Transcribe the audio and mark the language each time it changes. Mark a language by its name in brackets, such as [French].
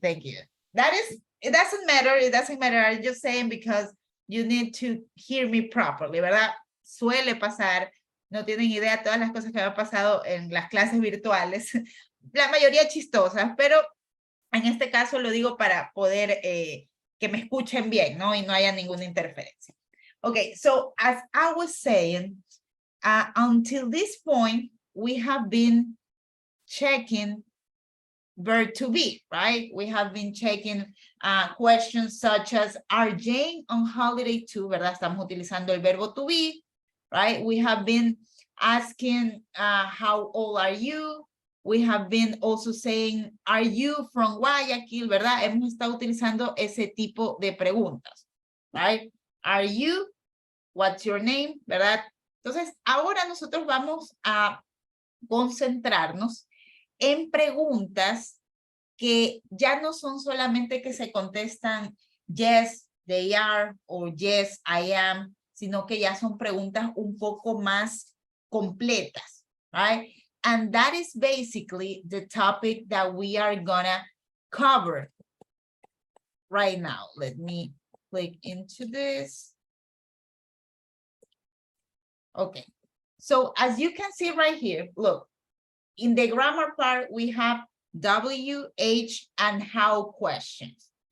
[English] It doesn't matter, I'm just saying because you need to hear me properly, ¿verdad? [Spanish] Suele pasar, no tienen idea todas las cosas que han pasado en las clases virtuales, la mayoría chistosas, pero en este caso lo digo para poder que me escuchen bien, ¿no? Y no haya ninguna interferencia. [English] Okay, so as I was saying, until this point, we have been checking verb to be, right? We have been checking questions such as, are Jane on holiday too, ¿verdad? [Spanish] Estamos utilizando el verbo to be, [English] right? We have been asking, how old are you? We have been also saying, are you from Guayaquil, ¿verdad? [Spanish] Hemos estado utilizando ese tipo de preguntas, right? [English] Are you? What's your name? [Spanish] ¿Verdad? Entonces, ahora nosotros vamos a concentrarnos en preguntas que ya no son solamente que se contestan [English] yes, they are, or yes, I am, [Spanish] sino que ya son preguntas un poco más completas, right? [English] And that is basically the topic that we are gonna cover right now. Let me click into this. Okay, so as you can see right here, look, in the grammar part, we have WH and how questions.